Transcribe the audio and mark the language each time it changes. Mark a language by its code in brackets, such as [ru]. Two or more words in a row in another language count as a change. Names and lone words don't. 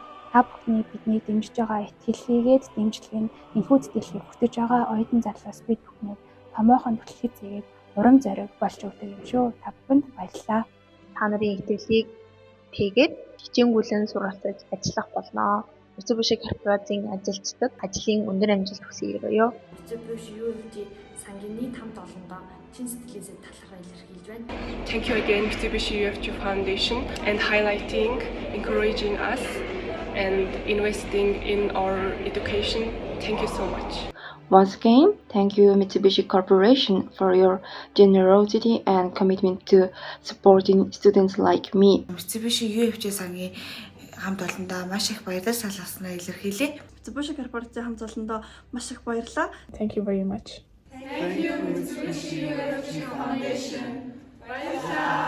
[mn] Та бүхний бидний дэмжиж байгаа итгэлийгээд дэмжлэг нь энэхүү тэтгэлгийг хүртэж байгаа оюутан залуус бид бүхний томоохон түлхэг зэгээд урам зориг болж өгдөг юм шүү. Та бүхэнд баярлалаа. Та нарын итгэлийг тэгээд хичээнгүйлэн суралцаж ажиллах болно. Mitsubishi корпорацийн ажилчдад ажлын өндөр амжилт хүсье буюу Mitsubishi UFJ сангийн нийт хамт олондоо чин сэтгэлээсээ талархал илэрхийлж байна. [en] Thank you again Mitsubishi UFJ Foundation and highlighting, encouraging us and investing in our education. Thank you so much. Once again, thank you Mitsubishi Corporation for your generosity and commitment to supporting students like me. [mn] Mitsubishi UFJ сангийн хамт олондоо маш их баярлал салгасан илэрхийлье. Mitsubishi корпорацийн хамт олондоо маш их баярлалаа. [en] Thank you very much. Thank you Mitsubishi UFJ Foundation. [mn] Баярлалаа.